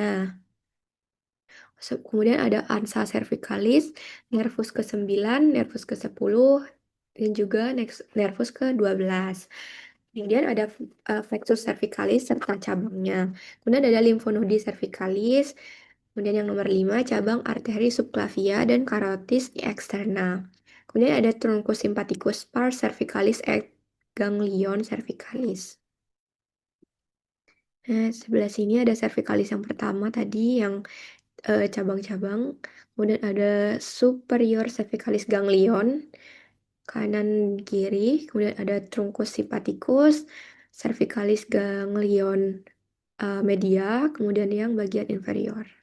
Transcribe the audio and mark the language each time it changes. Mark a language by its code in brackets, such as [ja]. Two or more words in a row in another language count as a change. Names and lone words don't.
[id] Kemudian ada ansa cervicalis, nervus ke-9, nervus ke-10, dan juga nervus ke-12. Kemudian ada flexus cervicalis serta cabangnya. Kemudian ada limfonodi cervicalis. Kemudian yang nomor 5, cabang arteri subclavia dan carotis externa. Kemudian ada truncus sympathicus pars cervicalis et ganglion cervicalis. Nah, sebelah sini ada cervicalis yang pertama tadi yang cabang-cabang. Kemudian ada superior cervicalis ganglion kanan kiri. Kemudian ada truncus sympathicus, cervicalis ganglion media, kemudian yang bagian inferior.